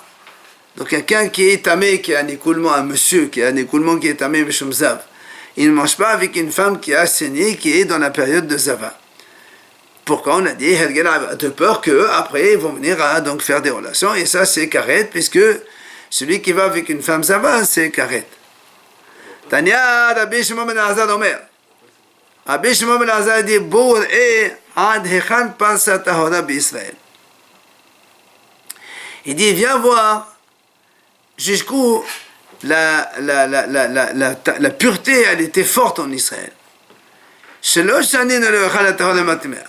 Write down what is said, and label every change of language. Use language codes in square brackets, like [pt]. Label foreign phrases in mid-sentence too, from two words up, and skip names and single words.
[fr] Donc quelqu'un qui est tamé, qui a un écoulement, un monsieur qui a un écoulement qui est tamé, [he] משום זב, [fr] il ne mange pas avec une femme qui a saigné, qui est dans la période de Zava. Pourquoi? On a dit de peur qu'après ils vont venir à donc faire des relations, et ça c'est karet, puisque celui qui va avec une femme Zava, c'est karet. [he] תניא, רבי שמעון בן עזד אומר. [fr] Rabbi Shimon ben Azad dit, [he] בוא וראה עד היכן פשטה טהרה בישראל. [fr] Il dit, viens voir jusqu'où la pureté, elle était forte en Israël.